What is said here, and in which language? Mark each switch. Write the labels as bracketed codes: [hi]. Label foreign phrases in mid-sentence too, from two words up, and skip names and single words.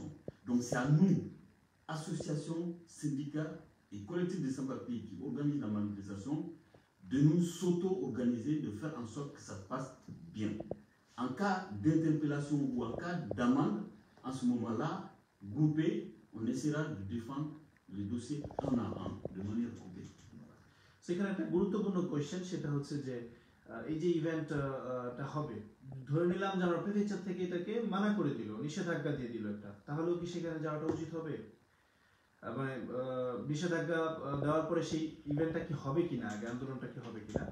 [fr] Donc c'est à nous, associations, syndicats et collectifs de sans-papiers qui organisent la manifestation, de nous s'auto-organiser, de faire en sorte que ça se passe bien. En cas d'interpellation ou en cas d'amende, en ce moment-là, groupé, on essaiera de défendre les dossiers un à un, de manière groupée. [bn] সেখানে একটা গুরুত্বপূর্ণ কোয়েশ্চেন, সেটা হচ্ছে যে এই যে ইভেন্টটা হবে, ধরে নিলাম যে আমরা প্রেফেকচার থেকে এটাকে মানা করে দিল, নিষেধাজ্ঞা দিয়ে দিল একটা, তাহলেও কি সেখানে যাওয়াটা উচিত হবে? মানে নিষেধাজ্ঞা দেওয়ার পরে সেই ইভেন্টটা কি হবে কিনা, আগে আন্দোলনটা কি হবে কিনা?